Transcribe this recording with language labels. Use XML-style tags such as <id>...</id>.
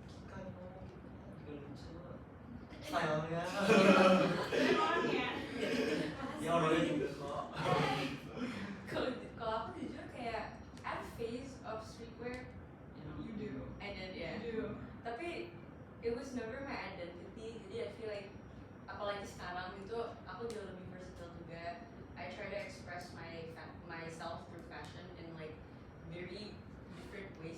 <id>Kayak gimana gitu? Juga lucu. Stylenya. Dan orangnya. Ya orangnya juga kok. Kalau aku jujur kayak</id> <en>I have a phase of streetwear. You do. I did, yeah. You do.</en> <id>Tapi</id> <en>it was never my identity.</en> <id>Jadi</id> <en>I feel like</en> <id>apalagi sekarang itu aku jauh lebih versatile juga.</id> <en>I try to express myself through fashion in like very different ways.</en>